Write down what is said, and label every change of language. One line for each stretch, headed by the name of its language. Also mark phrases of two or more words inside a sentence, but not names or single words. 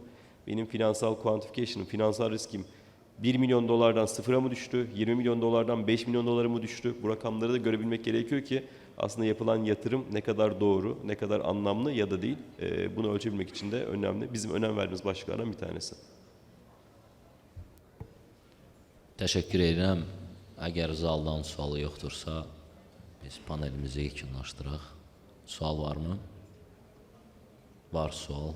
Turkish: Benim finansal quantification'ım, finansal riskim 1 milyon dolardan sıfıra mı düştü, 20 milyon dolardan 5 milyon dolara mı düştü? Bu rakamları da görebilmek gerekiyor ki aslında yapılan yatırım ne kadar doğru, ne kadar anlamlı ya da değil. Bunu ölçebilmek için de önemli. Bizim önem verdiğimiz başlıklardan bir tanesi.
Azerbaijani: Təşəkkür edirəm. Əgər zaldan sualı yoxdursa, biz panelimizi yekunlaşdıraq. Sual varmı? Var sual.